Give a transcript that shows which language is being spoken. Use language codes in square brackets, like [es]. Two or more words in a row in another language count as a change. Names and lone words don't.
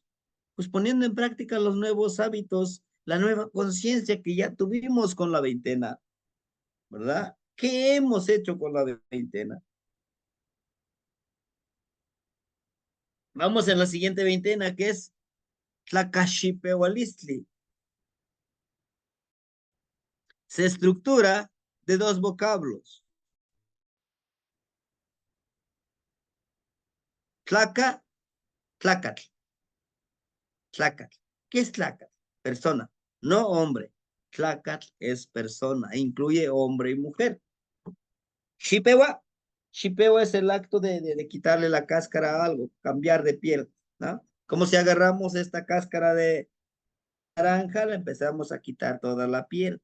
[es] Pues poniendo en práctica los nuevos hábitos, la nueva conciencia que ya tuvimos con la veintena, ¿verdad? ¿Qué hemos hecho con la veintena? Vamos en la siguiente veintena, que es Tlacachipewalistli. Se estructura de dos vocablos. Tlaca, tlacatl. Tlacatl. ¿Qué es tlacatl? Persona, no hombre. Tlacatl es persona, incluye hombre y mujer. Xipewa. Xipewa es el acto de quitarle la cáscara a algo, cambiar de piel, ¿no? Como si agarramos esta cáscara de naranja, le empezamos a quitar toda la piel.